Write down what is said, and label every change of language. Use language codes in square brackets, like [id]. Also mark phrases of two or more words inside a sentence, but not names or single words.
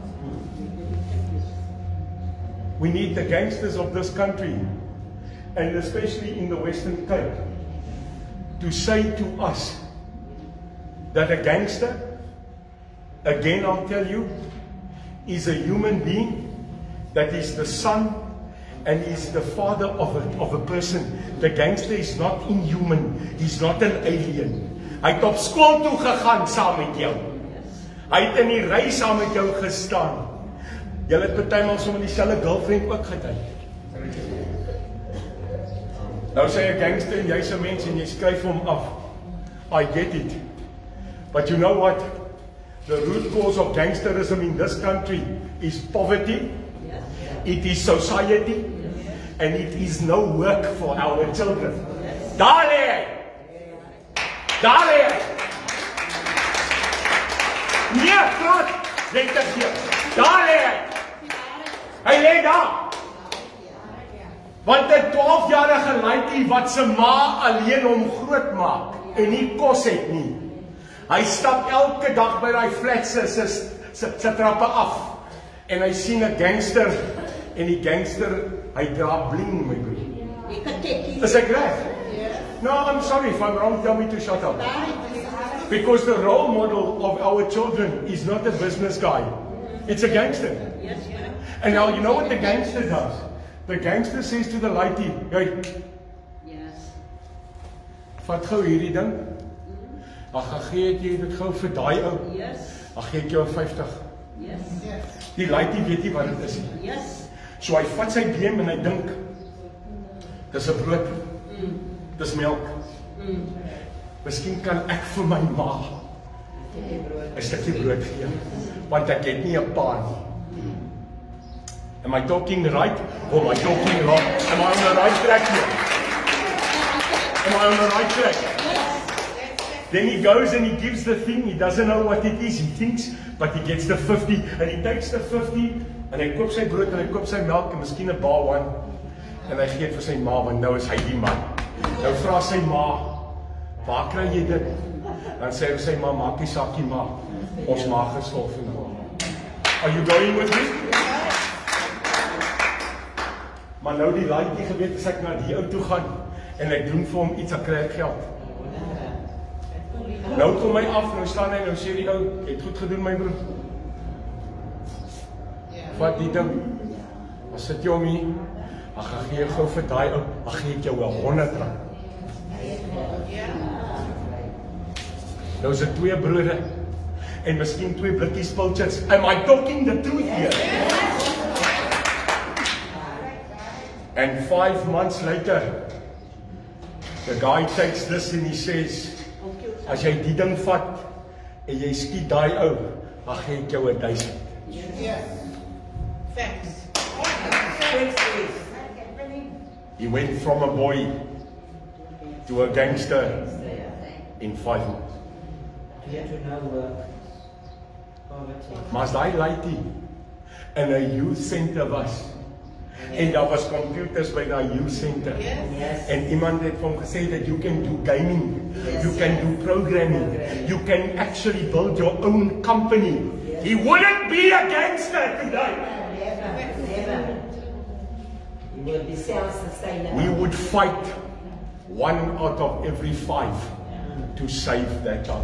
[en] We need the gangsters of this country, and especially in the Western Cape, to say to us that a gangster, again I'll tell you, is a human being that is the son and is the father of a person. The gangster is not inhuman. He's not an alien. [af] Hy het op skool toe gegaan saam met jou. Hy het in die ry saam met jou gestaan. Julle het partymal sommer dieselfde girlfriend ook gedoen. Nou sê 'n gangster en jy's 'n mens en jy skryf hom af. [en] I get it. But you know what? The root cause of gangsterism in this country is poverty. It is society, and it is no work for our children. [af] Daar lê hy! Daar lê hy! Nee, praat! Lentegeur! Daar lê hy! Hy lê daar! Want 'n 12-jarige laaitjie wat se ma alleen hom groot maak en nie kos het nie. Hy stap elke dag by daai flat se trappe af en hy sien 'n gangster. En die gangster, hy dra bling, my broer. Is ek reg? [en] No, I'm sorry if I'm wrong, tell me to shut up. Because the role model of our children is not a business guy. It's a gangster. And now, you know what the gangster does? The gangster says to the laity, [af] hey, vat gou hierdie ding. Ag, gee jy dit gou vir daai ou. Ag, gee ek jou 50. Die laity weet nie wat dit is nie. So hy vat sy beem en hy dink, dis 'n brood, dis melk. Miskien kan ek vir my ma 'n stukkie brood gee, want ek het nie 'n pa nie. [en] Am I talking right? Or am I talking wrong? Am I on the right track here? Am I on the right track? Then he goes and he gives the thing, he doesn't know what it is, he thinks, but he gets the 50, and he takes the 50, [af] en hy koop sy brood, en hy koop sy melk, en miskien 'n baalwan, en hy gee het vir sy ma, want nou is hy die man. Nou vra sy ma, waar kry jy dit? Dan sê sy ma, maak die sakkie ma, ons maag is vol vandag. [en] Are you going with me? [af] Maar nou die laaitjie geweet, as ek na die ou toe gaan, en ek doen vir hom iets, dan kry ek geld. Nou kom hy af, nou staan hy, nou sê die ou, jy het goed gedoen my broer. Vat die ding, dan sit jy om hier, dan gaan gee jy gauw vir die ou, dan gee ek jou 100 rand. Nou is dit 2 brode, en miskien 2 blikkies pilchards. Am I talking the truth here? And 5 months later, the guy takes this and he says, as jy die ding vat, en jy skiet die ou, dan gee ek jou 1000. [en] Thanks. He went from a boy to a gangster in 5 months. [af] Maar as die laaitie in 'n [en] youth center [af] was, en daar was computers by die [en] youth center, [af] en iemand het vir hom gesê [en] that you can do gaming, you can do programming, you can actually build your own company. He wouldn't be a gangster today. He will be self-sustainable. We would fight 1 out of every 5 to save that child.